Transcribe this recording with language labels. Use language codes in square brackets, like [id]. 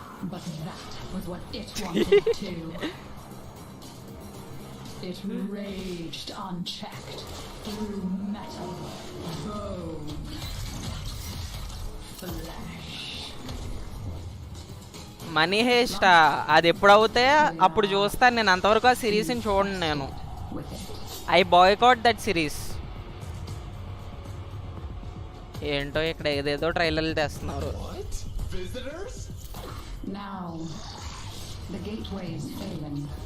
[en] But that was what it wanted to. It raged unchecked through metal, bone, flesh. [te] Money Heist అది ఎప్పుడు అవుతే అప్పుడు చూస్తాను నేను. అంతవరకు ఆ సిరీస్ని చూడండి నేను. [en] I boycott that series. [te] ఏంటో ఇక్కడ ఏదేదో ట్రైలర్లు తెస్తున్నారు. [en] Now, the gateway is failing.